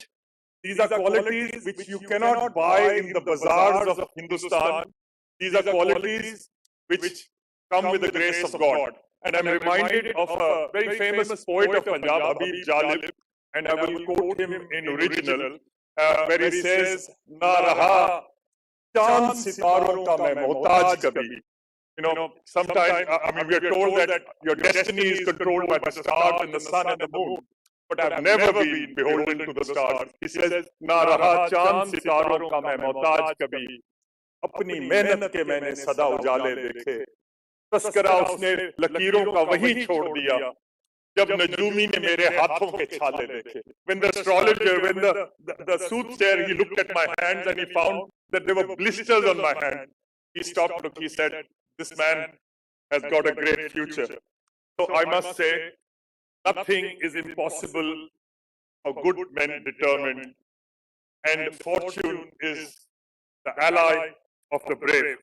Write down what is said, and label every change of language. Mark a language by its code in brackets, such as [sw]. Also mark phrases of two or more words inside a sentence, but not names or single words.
[en] These are qualities which you cannot buy in the bazaars of Hindustan. These are qualities which come with the grace of God. And I'm reminded of a very famous poet of Punjab, Habib Jalib, and I will quote him in original, where he says, [ur] "نہ رہا چاند ستاروں کا میں محتاج کبھی." [en] Sometimes, we are told that your destiny is controlled by the stars and the sun and the moon. But I've never been beholden to the stars. He says, [ur] "نہ رہا چاند ستاروں کا میں محتاج کبھی. اپنی محنت کے میں نے سدا اجالے دیکھے۔ تذکرہ اس نے لکیروں کا وہیں چھوڑ دیا جب نجومی نے میرے ہاتھوں کے چھالے دیکھے." [en] When the astrologer, when the soothsayer, he looked at my hands and he found that there were blisters on my hand. He stopped, he said, "This man has got a great future." So I must say, nothing is impossible for good men determined, and fortune is the ally of the brave.